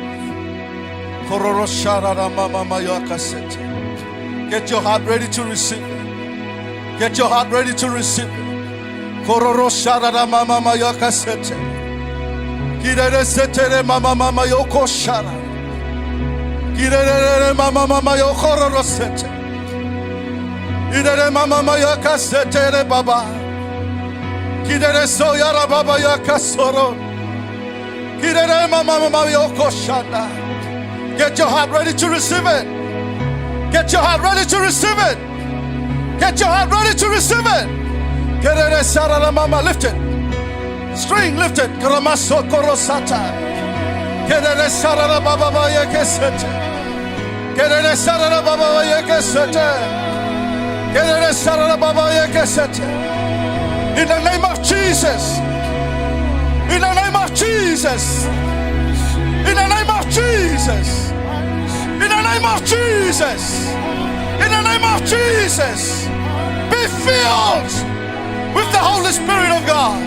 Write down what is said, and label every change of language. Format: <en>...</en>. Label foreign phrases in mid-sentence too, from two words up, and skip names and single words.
<en>Get your heart ready to receive it. Get your heart ready to receive it. Kirere setere mama mama yoko shara. Kirere mama mama yoko rosete. Kirere mama mama yaka setere baba. Kirere soyara baba yaka soro. Kirere mama mama yoko shana. Get your heart ready to receive it. Get your heart ready to receive it. Get your heart ready to receive it. Kirere sara mama, lift it. String lifted. Karamaso korosata. Kerere sarara baba yekesete. Kerere sarara baba yekesete. Kerere sarara baba yekesete. In the name of Jesus. In the name of Jesus. In the name of Jesus. In the name of Jesus. In the name of Jesus. Be filled with the Holy Spirit of God.</en>